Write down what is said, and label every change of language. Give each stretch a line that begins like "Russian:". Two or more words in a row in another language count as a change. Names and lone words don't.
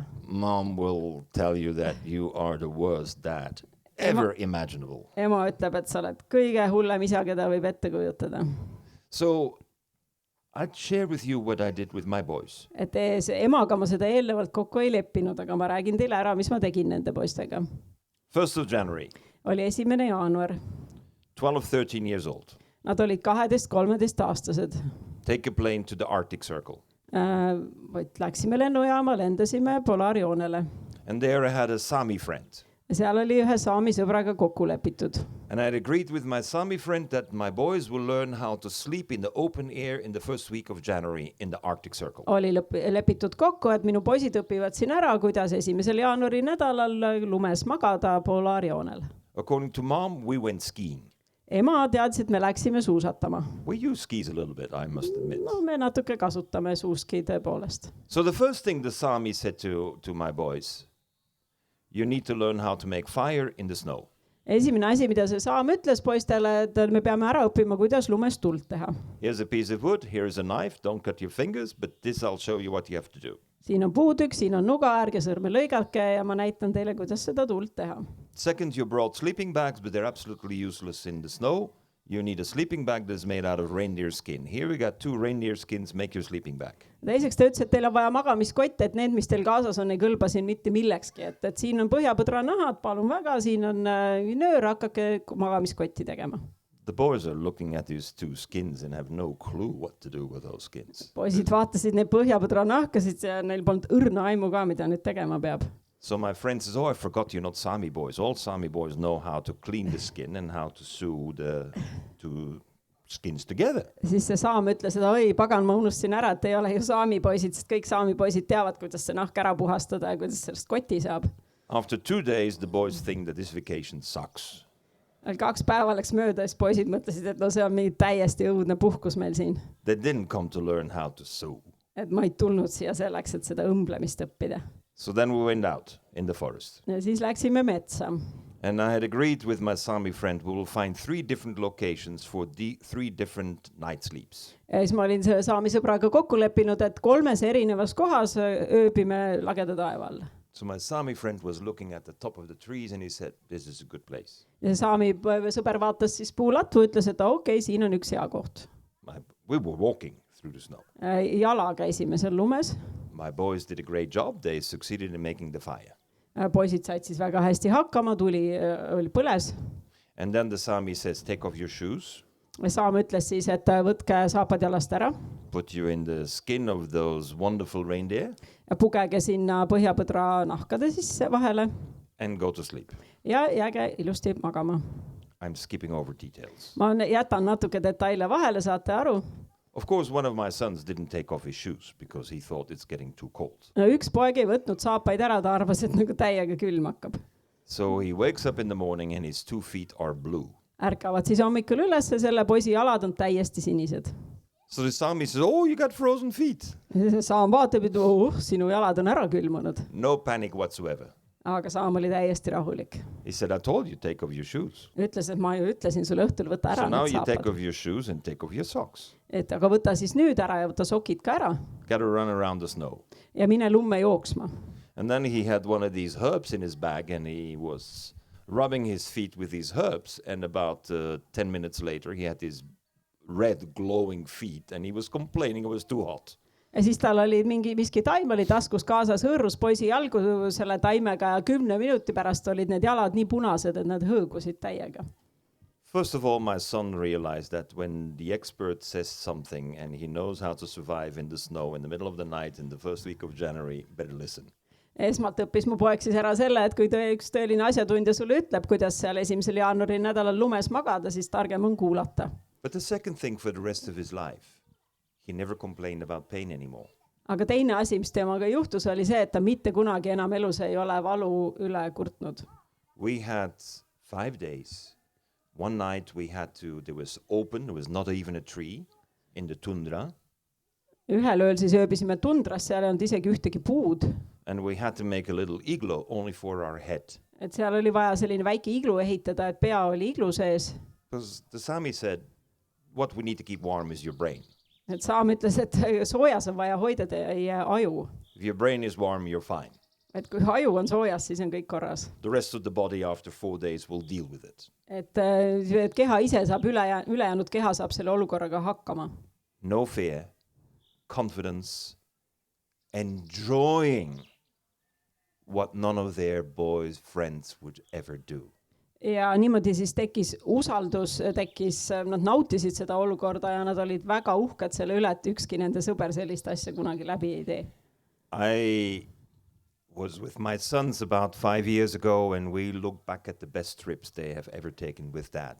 English: Mom will tell you that you are the worst dad ever imaginable.
Estonian: Ema ütleb, et sa oled kõige hullem isa, keda võib ette kujutada.
English: So, I'd share with you what I did with my boys.
Estonian: Et emaga ma seda eelnevalt kokku ei leppinud, aga ma räägin teile ära, mis ma tegin nende poistega.
English: 1st of January.
Estonian: Oli 1. jaanuar.
English: 12-13 years old.
Estonian: Nad olid 12-13 aastased.
English: Take a plane to the Arctic Circle.
Estonian: Läksime lennujaama, lendasime polaarjoonele.
English: And there I had a Sami friend.
Estonian: seal oli ühe saami sõbraga kokku lepitud.
English: And I had agreed with my Sami friend that my boys will learn how to sleep in the open air in the first week of January in the Arctic Circle.
Estonian: Oli lepitud kokku, et minu poisid õpivad siin ära, kuidas 1. jaanuari nädalal lumes magada Polaarjoonel.
English: According to mom, we went skiing.
Estonian: Ema teadis, et me läksime suusatama.
English: We use skis a little bit, I must admit.
Estonian: No me natuke kasutame suuski tõepoolest.
English: So the first thing the Sami said to my boys, you need to learn how to make fire in the snow.
Estonian: Esimene asi, mida see saam ütles poistele, et me peame ära õppima, kuidas lumes tuld teha.
English: Here's a piece of wood, here's a knife, don't cut your fingers, but this I'll show you what you have to do.
Estonian: Siin on puutükk, siin on nuga, ärge sõrme lõigake ja ma näitan teile, kuidas seda tuld teha.
English: Second, you brought sleeping bags, but they're absolutely useless in the snow. You need a sleeping bag that's made out of reindeer skin. Here we got 2 reindeer skins, make your sleeping bag.
Estonian: Teiseks ta ütles, et teil on vaja magamiskotte, et need, mis teil kaasas on, ei kõlba siin mitte millekski. Et siin on põhjapõdra nahad, palun väga, siin on nöör, hakake magamiskotti tegema.
English: The boys are looking at these 2 skins and have no clue what to do with those skins.
Estonian: Poisid vaatasid need põhjapõdra nahkasid ja neil polnud õrna aimu ka, mida nüüd tegema peab.
English: So my friend says, oh, I forgot you're not Sami boys. All Sami boys know how to clean the skin and how to sew the 2 skins together.
Estonian: Siis see saam ütles, et oi, pagan, ma unustasin ära, et ei ole ju saami poisid, sest kõik saami poisid teavad, kuidas see nahk ära puhastada ja kuidas sellest koti saab.
English: After 2 days, the boys think that this vacation sucks.
Estonian: 2 päeva läks mööda, siis poisid mõtlesid, et no see on mingi täiesti õudne puhkus meil siin.
English: They didn't come to learn how to sew.
Estonian: Et ma ei tulnud siia selleks, et seda õmblemist õppida.
English: So then we went out in the forest.
Estonian: Ja siis läksime metsa.
English: And I had agreed with my Sami friend we will find 3 different locations for the 3 different night sleeps.
Estonian: Ja siis ma olin selle saami sõbraga kokku leppinud, et 3 erinevas kohas ööbime lageda taeva all.
English: So my Sami friend was looking at the top of the trees and he said, this is a good place.
Estonian: Ja saami sõber vaatas siis puulatvu, ütles, et okei, siin on üks hea koht.
English: We were walking through the snow.
Estonian: Jala käisime seal lumes.
English: My boys did a great job. They succeeded in making the fire.
Estonian: Poisid said siis väga hästi hakkama, tuli oli põles.
English: And then the Sami says, take off your shoes.
Estonian: Saam ütles siis, et võtke saapad jalast ära.
English: Put you in the skin of those wonderful reindeer.
Estonian: Ja pugege sinna põhjapõdra nahkade sisse vahele.
English: And go to sleep.
Estonian: Ja jääge ilusti magama.
English: I'm skipping over details.
Estonian: Ma jätan natuke detaile vahele, saate aru.
English: Of course, one of my sons didn't take off his shoes because he thought it's getting too cold.
Estonian: No, üks poeg ei võtnud saapaid ära, ta arvas, et nagu täiega külm hakkab.
English: So he wakes up in the morning and his 2 feet are blue.
Estonian: Ärkavad siis hommikul üles ja selle poisi jalad on täiesti sinised.
English: So the Sami says, oh, you got frozen feet.
Estonian: Saam vaatab, et sinu jalad on ära külmunud.
English: No panic whatsoever.
Estonian: Aga Saam oli täiesti rahulik.
English: He said, I told you, take off your shoes.
Estonian: Ütles, et ma ju ütlesin sulle õhtul, võtta ära
English: So now need you take saapad. off your shoes and take off your socks.
Estonian: Et aga võta siis nüüd ära ja võta sokid ka ära.
English: Got to run around the snow.
Estonian: Ja mine lumme jooksma.
English: And then he had one of these herbs in his bag and he was rubbing his feet with these herbs. And about 10 minutes later, he had these red glowing feet and he was complaining it was too hot.
Estonian: Ja siis tal oli miski taim oli taskus kaasas, hõõrus poisi jalgu selle taimega ja 10 minuti pärast olid need jalad nii punased, et nad hõõgusid täiega.
English: First of all, my son realized that when the expert says something and he knows how to survive in the snow in the middle of the night in the first week of January, better listen.
Estonian: Esmalt õppis mu poeg siis ära selle, et kui üks tõeline asjatundja sulle ütleb, kuidas seal 1. jaanuari nädalal lumes magada, siis targem on kuulata.
English: But the second thing for the rest of his life, he never complained about pain anymore.
Estonian: Aga teine asi, mis temaga juhtus, oli see, et ta mitte kunagi enam elus ei ole valu üle kurtnud.
English: We had 5 days. One night we had to, there was open, there was not even a tree in the tundra.
Estonian: Ühel ööl siis ööbisime tundras, seal ei olnud isegi ühtegi puud.
English: And we had to make a little igloo only for our head.
Estonian: Et seal oli vaja selline väike iglu ehitada, et pea oli iglu sees.
English: Because the Sami said, what we need to keep warm is your brain.
Estonian: Et Saam ütles, et soojas on vaja hoida teie aju.
English: If your brain is warm, you're fine.
Estonian: Et kui aju on soojas, siis on kõik korras.
English: The rest of the body after 4 days will deal with it.
Estonian: Et keha ise saab ülejäänud keha saab selle olukorraga hakkama.
English: No fear, confidence, enjoying what none of their boys' friends would ever do.
Estonian: Ja niimoodi siis tekkis usaldus, nad nautisid seda olukorda ja nad olid väga uhked selle üle, et ükski nende sõber sellist asja kunagi läbi ei tee.
English: was with my sons about 5 years ago, and we looked back at the best trips they have ever taken with dad.